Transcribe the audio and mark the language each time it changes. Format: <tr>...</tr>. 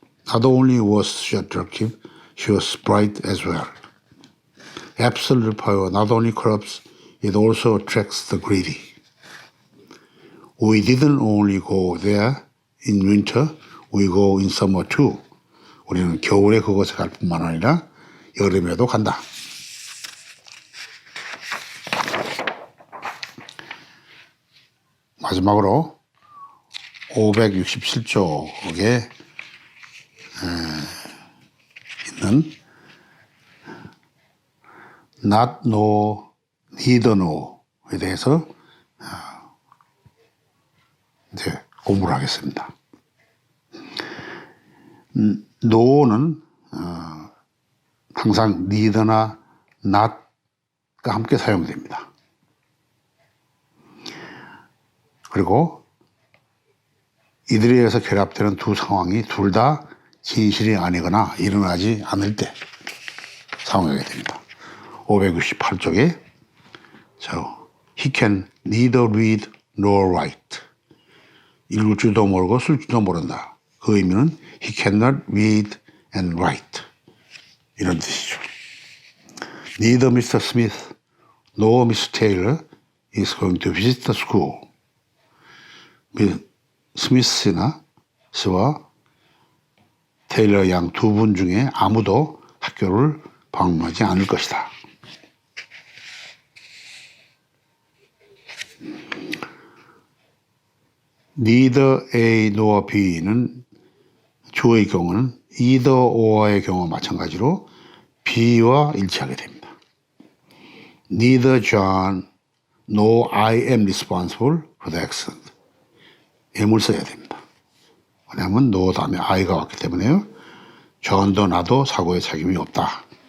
<en>Not only was she attractive, she was bright as well. Absolute power not only corrupts, it also attracts the greedy. We didn't only go there in winter, we go in summer too.</en> <ko>우리는 겨울에 그곳에 갈 뿐만 아니라 여름에도 간다. 마지막으로 567쪽에 있는 not, no, neither, no에 대해서 이제 공부를 하겠습니다. no는 항상 neither나 not가 함께 사용됩니다. 그리고 이들에 의해서 결합되는 두 상황이 둘 다 진실이 아니거나 일어나지 않을 때 사용하게 됩니다.</ko> <en>568쪽에 he can neither read nor write.</en> <ko>읽을 줄도 모르고 쓸 줄도 모른다. 그 의미는</ko> <en>he cannot read and write.</en> <ko>이런 뜻이죠.</ko> <en>Neither Mr. Smith nor Miss Taylor is going to visit the school.</en> <ko>스미스나 씨와 테일러 양 두 분 중에 아무도 학교를 방문하지 않을 것이다. neither A nor B는 주어의 경우는 either or의 경우와 마찬가지로 B와 일치하게 됩니다.</ko> <en>Neither John nor I am responsible for the accident.</en> <ko>M을 써야 됩니다. 왜냐하면 no 다음에 I가 왔기 때문에요. 존도 나도 사고의 책임이 없다.</ko>